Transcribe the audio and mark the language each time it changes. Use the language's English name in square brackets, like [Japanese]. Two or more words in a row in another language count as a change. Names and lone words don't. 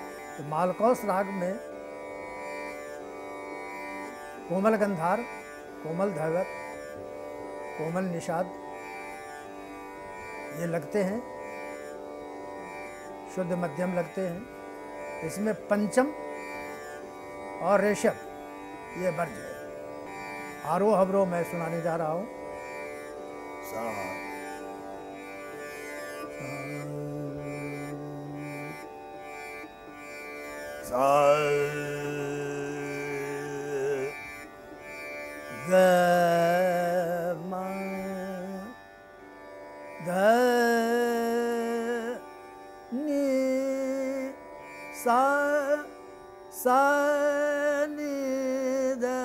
[Hindi] तो मालकौस राग में कोमल गंधार, कोमल धैवत, कोमल निषाद ये लगते हैं, शुद्ध मध्यम लगते हैं। इसमें पंचम और ऋषभ ये वर्ज है। आरोह अवरोह मैं सुनाने जा रहा हूँ। सा ग म ध नि सा नि ध